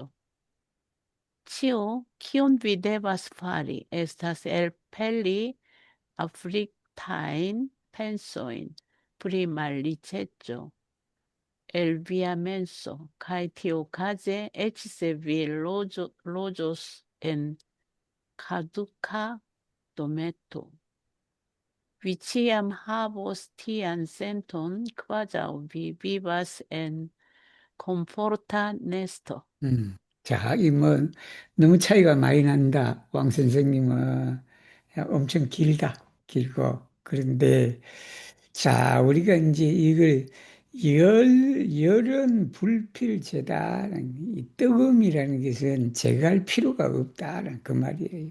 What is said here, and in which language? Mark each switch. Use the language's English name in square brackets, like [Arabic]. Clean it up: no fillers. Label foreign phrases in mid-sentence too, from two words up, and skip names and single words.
[Esperanto] Ĉio, kion vi devas fari, estas elpeli affliktajn pensojn pri malriĉeco el via menso, kaj tiuokaze, eĉ se vi loĝos en kaduka dometo, vi ĉiam havos tian senton, kvazaŭ vi vivas en komforta nesto. [Korean] 자, 이 뭐 너무 차이가 많이 난다. 왕 선생님은 엄청 길고 그런데 자, 우리가 이제 이걸 열은 불필제다라는 이 뜨거움이라는 것은 제거할 필요가 없다라는 그 말이에요.